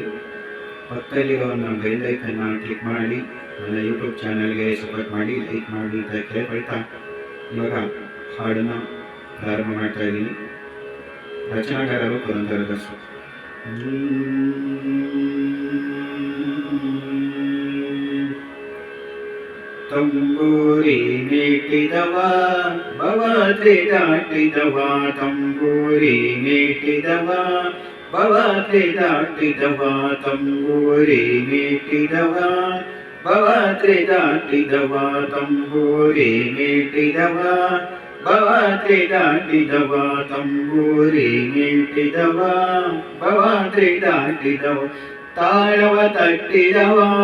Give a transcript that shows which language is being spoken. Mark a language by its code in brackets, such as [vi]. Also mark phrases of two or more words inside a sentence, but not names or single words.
[kn] ಪಕ್ಕದಲ್ಲಿರೋನ್ನ [en] bell icon [kn] ಕ್ಲಿಕ್ ಮಾಡಿ ನನ್ನ ಯೂಟ್ಯೂಬ್ ಚಾನಲ್ಗೆ ಸಪೋರ್ಟ್ ಮಾಡಿ, ಲೈಕ್ ಮಾಡಿ ಅಂತ ಕೇಳ್ಕೊಳ್ತಾ ಇವಾಗ ಹಾಡನ್ನು ಪ್ರಾರಂಭ ಮಾಡ್ತಾ ಇದ್ದೀನಿ. ರಚನಾಕಾರರು ಪುರಂದರದಾಸರು. ತಂಬೂರಿ ಮೀಟಿದವ ಭವತ್ರಿ ದಾಟಿದವ, ತಂಬೂರಿ ಮೀಟಿದವ ಭವತ್ರಿ ದಾಟಿದವ, ತಂಬೂರಿ ಮೀಟಿದವ ಭವತ್ರಿ ದಾಟಿದವ, ತಂಬೂರಿ ಮೀಟಿದವ ಭವತ್ರಿ ದಾಟಿದವ, ತಂಬೂರಿ ಮೀಟಿದವ ಭವತ್ರಿ ದಾಟಿದವ, ತಾಳವ ತಟ್ಟಿದವ